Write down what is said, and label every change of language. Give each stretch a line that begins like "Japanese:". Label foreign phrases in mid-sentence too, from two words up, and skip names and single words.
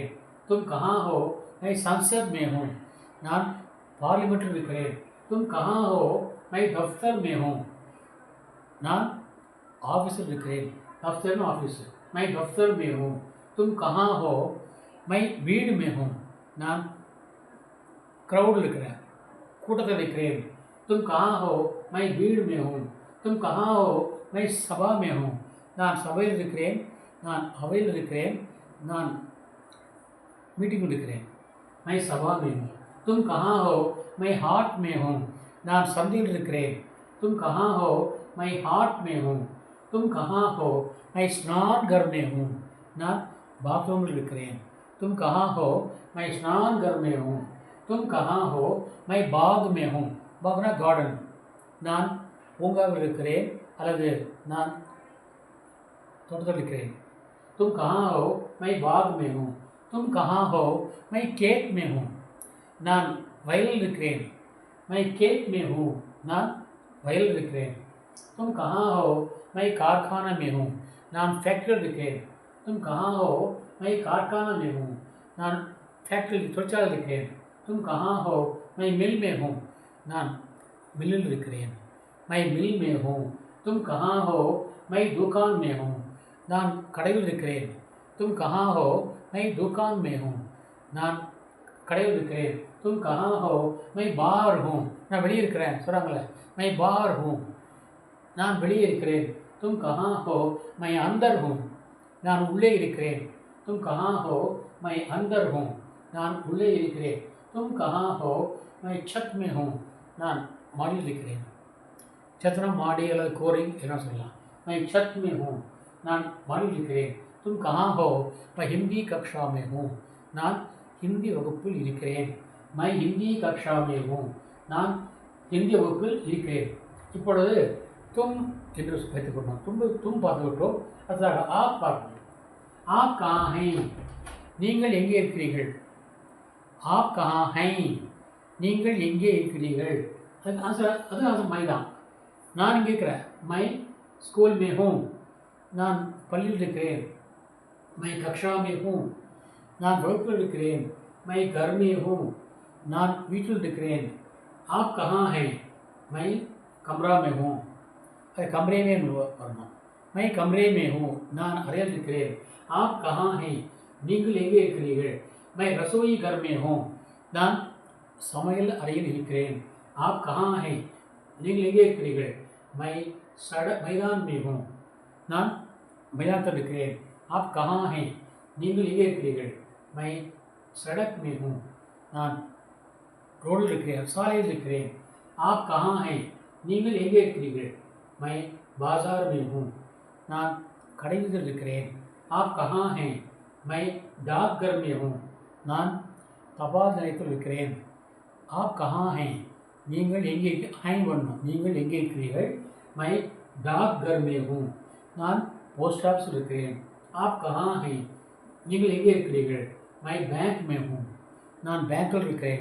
Hindi: तुम कहाँ हो, मैं संसद में हूँ,
Tamil: நான் பார்லிமெண்ட்டில் இருக்கிறேன்.
Hindi: तुम कहाँ हो, मैं दफ्तर में हूँ,
Tamil: நான் ஆஃபீஸில் இருக்கிறேன்.
Hindi: दफ्तर ऑफिस. मैं दफ्तर में हूँ. तुम कहाँ हो, मैं भीड़ में हूँ,
Tamil: நான் க்ரௌடில் இருக்கிறேன், கூட்டத்தில் இருக்கிறேன்.
Hindi: तुम कहाँ हो, मैं भीड़ में हूँ. तुम कहाँ हो, मैं सभा में हूँ,
Tamil: நான் சபையில் இருக்கிறேன், நான் அவையில் இருக்கிறேன், நான் மீட்டிங்கில் இருக்கிறேன்.
Hindi: मैं सभा में हूँ. तुम कहाँ हो, मैं हाट में हूँ,
Tamil: நான் சந்தையில் இருக்கிறேன்.
Hindi: तुम कहाँ हो, मैं हाट में हूँ. तुम कहाँ हो, मैं स्नान घर में हूँ,
Tamil: நான் பாத்ரூமில் இருக்கிறேன்.
Hindi: तुम कहाँ हो, मैं स्नान घर में हूँ. तुम कहाँ हो, मैं बाग में हूँ. बागना गार्डन.
Tamil: நான் பூங்காவில் இருக்கிறேன் அல்லது நான் தோட்டத்தில் இருக்கிறேன்.
Hindi: तुम कहाँ हो, मैं बाग में हूँ. तुम कहाँ हो, मैं खेत में हूँ,
Tamil: நான் வயலில் இருக்கிறேன்.
Hindi: मैं खेत में हूँ,
Tamil: நான் வயலில் இருக்கிறேன்.
Hindi: तुम कहाँ हो, मैं कारखाना में हूँ,
Tamil: நான் ஃபேக்டரியில் இருக்கிறேன்.
Hindi: तुम कहाँ हो, मैं कारखाना में हूँ,
Tamil: நான் ஃபேக்டரி தொழிற்சாலையில் இருக்கிறேன்.
Hindi: तुम कहाँ हो, मैं मिल में हूँ,
Tamil: நான் மில்லில் இருக்கிறேன்.
Hindi: मैं मिल में हूँ. तुम कहाँ हो, मैं दुकान में हूँ,
Tamil: நான் கடையில் இருக்கிறேன்.
Hindi: तुम कहाँ हो, मैं दुकान में हूँ,
Tamil: நான் கடையில் இருக்கிறேன்.
Hindi: तुम कहाँ हो, मैं बाहर हूँ,
Tamil: நான் வெளியே இருக்கிறேன் சொல்கிறாங்களே.
Hindi: मैं बाहर हूँ,
Tamil: நான் வெளியே இருக்கிறேன்.
Hindi: तुम कहाँ हो, मैं अंदर हूँ,
Tamil: நான் உள்ளே இருக்கிறேன்.
Hindi: तुम कहाँ हो, मैं अंदर हूँ,
Tamil: நான் உள்ளே இருக்கிறேன்.
Hindi: तुम कहाँ हो, मैं छत में हूँ,
Tamil: நான் மாடியில் இருக்கிறேன்.
Hindi: छतना माड़ी
Tamil: அல்லது கோரை என்ன சொல்லலாம்.
Hindi: मैं छत में हूँ,
Tamil: நான் மாடியில் இருக்கிறேன்.
Hindi: तुम कहाँ हो, मैं हिंदी कक्षा में हूँ,
Tamil: நான் ஹிந்தி வகுப்பில் இருக்கிறேன்.
Hindi: मैं हिंदी कक्षा में हूँ,
Tamil: நான் ஹிந்தி வகுப்பில் இருக்கிறேன். இப்பொழுது तुम என்று வைத்துக்கொண்டோம். तुम பார்த்துவிட்டோம். அடுத்ததாக आप பார்க்கணும்.
Hindi: आप कहाँ हैं,
Tamil: நீங்கள் எங்கே இருக்கிறீர்கள்.
Hindi: आप कहाँ हैं,
Tamil: நீங்கள் எங்கே இருக்கிறீர்கள். அதுக்கு ஆன்சர் மை தான். நான் இங்கே இருக்கிறேன்.
Hindi: மை ஸ்கூல் में हूँ,
Tamil: நான் பள்ளியில் இருக்கிறேன்.
Hindi: मैं कक्षा में हूँ,
Tamil: நான் வகுப்பில் இருக்கிறேன்.
Hindi: मैं घर में हूँ,
Tamil: நான் வீட்டில் இருக்கிறேன்.
Hindi: आप कहाँ हैं, मैं कमरा में हूँ, அது कमरे में வரணும். मैं कमरे में हूँ,
Tamil: நான் அறையில் இருக்கிறேன்.
Hindi: आप कहाँ हैं,
Tamil: நீங்கள் எங்கே இருக்கிறீர்கள்.
Hindi: मैं रसोई घर में हूँ,
Tamil: நான் சமையல் அறையில் இருக்கிறேன்.
Hindi: आप कहाँ हैं,
Tamil: நீங்கள் எங்கே இருக்கிறீர்கள்.
Hindi: मैं मैदान में हूँ,
Tamil: நான் மைதானத்தில் இருக்கிறேன்.
Hindi: आप कहाँ हैं,
Tamil: நீங்கள் எங்கே இருக்கிறீர்கள்.
Hindi: मैं सड़क में हूँ,
Tamil: நான் ரோடில் இருக்கிறேன், சாலையில் இருக்கிறேன்.
Hindi: आप कहाँ हैं,
Tamil: நீங்கள் எங்கே இருக்கிறீர்கள்.
Hindi: मैं बाजार में हूँ,
Tamil: நான் கடையில் இருக்கிறேன்.
Hindi: आप कहाँ हैं, मैं डाकघर में हूँ,
Tamil: நான் தபால் நிலையத்தில் இருக்கிறேன்.
Hindi: आप कहाँ हैं,
Tamil: நீங்கள் எங்கே வரணும். நீங்கள் எங்கே இருக்கிறீர்கள்.
Hindi: मैं डाकघर में हूँ,
Tamil: நான்
English: post office
Tamil: இருக்கிறேன்.
Hindi: आप कहाँ हैं,
Tamil: நீங்கள் எங்கே இருக்கிறீர்கள்.
Hindi: मैं बैंक में हूँ,
Tamil: நான் பேங்கில் இருக்கிறேன்.